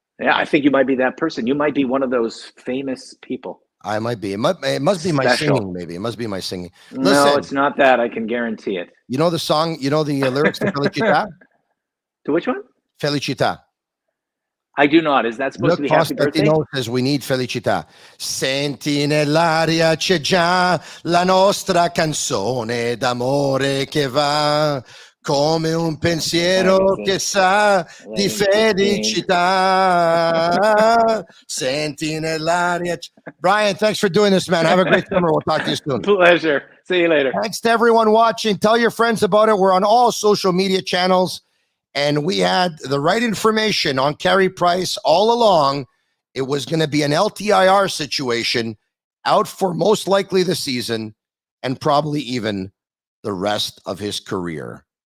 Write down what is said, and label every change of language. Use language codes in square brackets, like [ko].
[en] Yeah, I think you might be that person. You might be one of those famous people. I might be. It must be my singing. Maybe it must be my singing. Listen, no, it's not that. I can guarantee it. You know the song. You know the lyrics to Felicita. To which one? Felicita. I do not. Is that supposed to be happy birthday? Says we need felicità. [it] Senti nell'aria c'è già la nostra canzone d'amore che va come un pensiero che sa di felicità. Senti nell'aria. [en] Brian, thanks for doing this, man. Have a great summer. We'll talk to you soon. Pleasure. See you later. Thanks to everyone watching. Tell your friends about it. We're on all social media channels. And we had the right information on Carey Price all along. It was going to be an LTIR situation, out for most likely the season and probably even the rest of his career.